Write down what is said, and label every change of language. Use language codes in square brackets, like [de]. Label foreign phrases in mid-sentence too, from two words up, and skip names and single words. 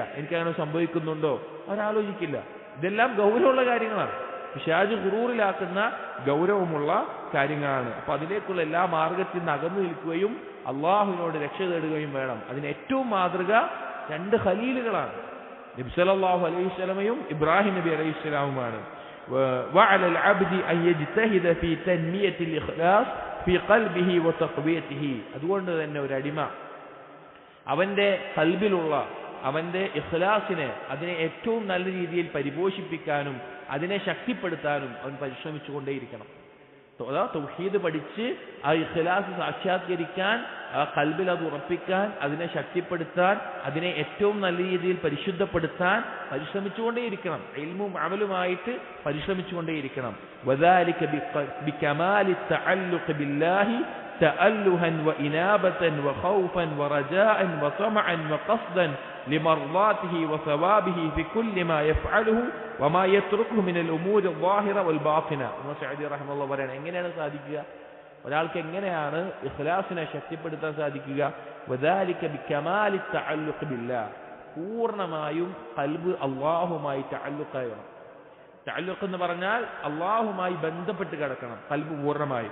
[ml] എനിക്കങ്ങനെ സംഭവിക്കുന്നുണ്ടോ അവരാലോചിക്കില്ല. ഇതെല്ലാം ഗൗരവമുള്ള കാര്യങ്ങളാണ്, പിശാച് ഖുറൂറിലാക്കുന്ന ഗൗരവമുള്ള കാര്യങ്ങളാണ്. അപ്പൊ അതിലേക്കുള്ള എല്ലാ മാർഗത്തിൽ നിന്ന് അകന്നു നിൽക്കുകയും അള്ളാഹുവിനോട് രക്ഷ തേടുകയും വേണം. അതിന് ഏറ്റവും മാതൃക രണ്ട് ഖലീലുകളാണ്, നബി [ar] صلى الله عليه وسلم [ml] ഇബ്രാഹിം നബി [ar] عليه السلام. وعلى العبد أن يجتهد في تنمية الإخلاص في قلبه وتقويته. [ml] അതുകൊണ്ട് തന്നെ ഒരു അടിമ അവന്റെ ഖൽബിലുള്ള അവന്റെ ഇഖ്ലാസിനെ, അതിനെ ഏറ്റവും നല്ല രീതിയിൽ പരിപോഷിപ്പിക്കാനും അതിനെ ശക്തിപ്പെടുത്താനും അവൻ പരിശ്രമിച്ചുകൊണ്ടേയിരിക്കണം. തൗഹീദ് പഠിച്ച് ആ ഇഖ്ലാസ് സാക്ഷാത്കരിക്കാൻ, ആ ഖൽബിൽ അത് ഉറപ്പിക്കാൻ, അതിനെ ശക്തിപ്പെടുത്താൻ, അതിനെ ഏറ്റവും നല്ല രീതിയിൽ പരിശുദ്ധപ്പെടുത്താൻ പരിശ്രമിച്ചുകൊണ്ടേയിരിക്കണം. ഇൽമും അമലുമായിട്ട് പരിശ്രമിച്ചുകൊണ്ടേയിരിക്കണം. [ar] وذلك بكمال التعلق بالله تألها وإنابة وخوفا ورجاء وطمعا وقصدا لمرضاته وثوابه في كل ما يفعله وما يتركه من الأمور الظاهرة والباطنة. [ml] സഅദി റഹിമഹുല്ലാഹ് പറയാണ്, എങ്ങനെയാണ് സാധിക്കുക? ഒരാൾക്ക് എങ്ങനെയാണ് ഇഖ്ലാസിനെ ശക്തിപ്പെടുത്താൻ സാധിക്കുക? [ar] وذلك بكمال التعلق بالله. [ml] പൂർണ്ണമായും ഖൽബ് അല്ലാഹുമായി തഅല്ലുഖായണം. തഅല്ലുഖ് എന്ന് പറഞ്ഞാൽ അല്ലാഹുമായി ബന്ധപ്പെട്ട് കിടക്കണം ഖൽബ് പൂർണ്ണമായും.